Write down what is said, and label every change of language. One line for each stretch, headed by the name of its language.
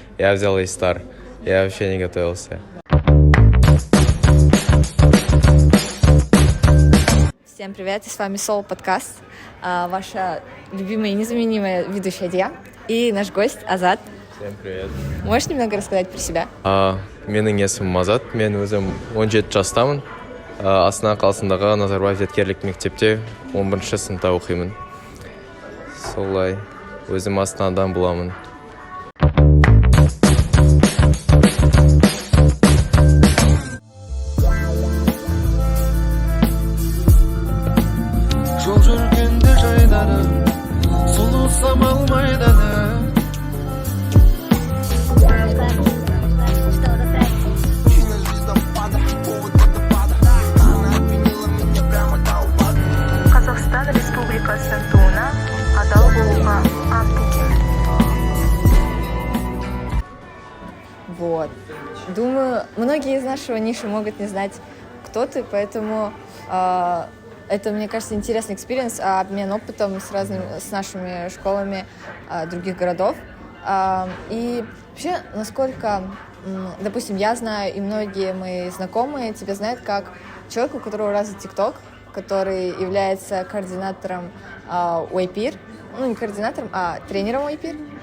Russian: Я взял A-Star, я вообще не готовился. Всем привет, и с вами Soul Подкаст, ваша любимая и незаменимая ведущая Дия и наш гость Азат. Всем привет. Можешь немного рассказать про себя?
Kazakh: Менің есімім Азат, мен өзім 17 жастамын. Астана қаласындағы Назарбаев зияткерлік мектепте 11 сыныпта оқимын. Солай, өзім Астанадан боламын. Жол жүргенде жайлары, сұлу самал майданы. Қазақстан Республикасы туына адал болуға ант етемін.
Russian: Вот. Думаю, многие из нашего ниши могут не знать, кто ты, поэтому это, мне кажется, интересный экспириенс, обмен опытом с нашими школами других городов. И вообще, насколько, допустим, я знаю, и многие мои знакомые тебя знают как человека, у которого развит ТикТок, который является координатором YPIR, ну не координатором, а тренером YPIR.